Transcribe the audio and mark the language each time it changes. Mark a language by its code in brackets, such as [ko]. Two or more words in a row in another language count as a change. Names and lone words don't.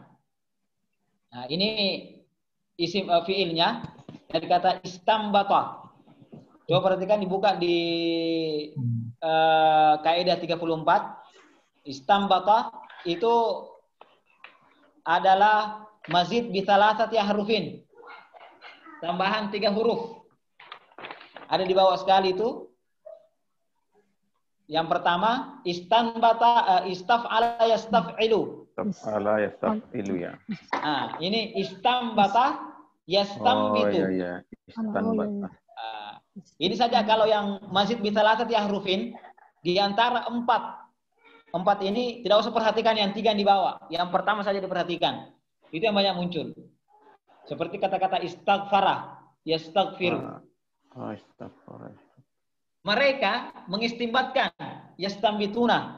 [id] Nah, ini isim fiilnya dari kata istambata. Coba perhatikan, dibuka di kaidah 34. Istambata itu adalah [ar] mazid bi thalathati harufin. [id] Tambahan 3 huruf. Ada di bawah sekali itu. Yang pertama, istanbata, [ar] istaf'ala yastaf'ilu. Istaf'ala yastaf'ilu ya. [id] Nah, ini [ar] istambata yastambitu. [id] Oh iya, istanbata. Ini saja kalau yang [ar] mazid bi thalathati harufin, [id] di antara 4 ini tidak usah perhatikan yang 3 yang di bawah. Yang pertama saja diperhatikan. Itu yang banyak muncul. Seperti kata-kata [ar] istaghfara, yastaghfiru. Astaghfirullah. [id] Mereka mengistimbatkan, yastambituna.